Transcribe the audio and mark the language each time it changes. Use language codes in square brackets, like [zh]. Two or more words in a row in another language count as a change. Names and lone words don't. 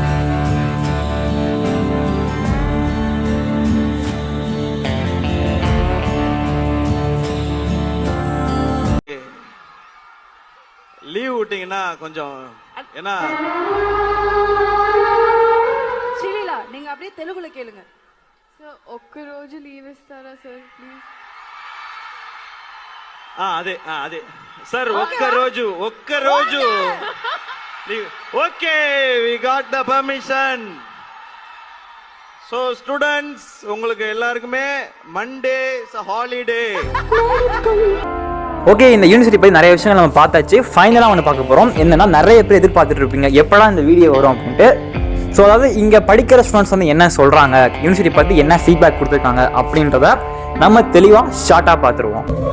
[ta] லீவ் விட்டீங்கன்னா கொஞ்சம் ஏன்னா ஸ்ரீலீலா நீங்க அப்படியே தெலுங்குல கேளுங்க. [te] సార్ ఒక్క రోజు లీవ్ ఇస్తారా [en] sir please? [te] అదే అదే సార్, ఒక్క రోజు ఓకే, [en] we got the permission. [ta] సో ஸ்டூடண்ட்ஸ், உங்களுக்கு எல்லாருக்குமே [en] Monday holiday. [ta] ஓகே, இந்த யூனிவர்சிட்டி பற்றி நிறைய விஷயங்கள் நம்ம பார்த்தாச்சு. ஃபைனலாக ஒன்று பார்க்க போகிறோம். என்னன்னா, நிறைய பேர் எதிர்பார்த்துட்டு இருப்பீங்க எப்படா இந்த வீடியோ வரும் அப்படின்ட்டு. ஸோ அதாவது இங்கே படிக்கிற ஸ்டூடெண்ட்ஸ் வந்து என்ன சொல்கிறாங்க, யூனிவர்சிட்டி பற்றி என்ன ஃபீட்பேக் கொடுத்துருக்காங்க அப்படின்றத நம்ம தெளிவாக ஷார்ட்டாக பார்த்துருவோம்.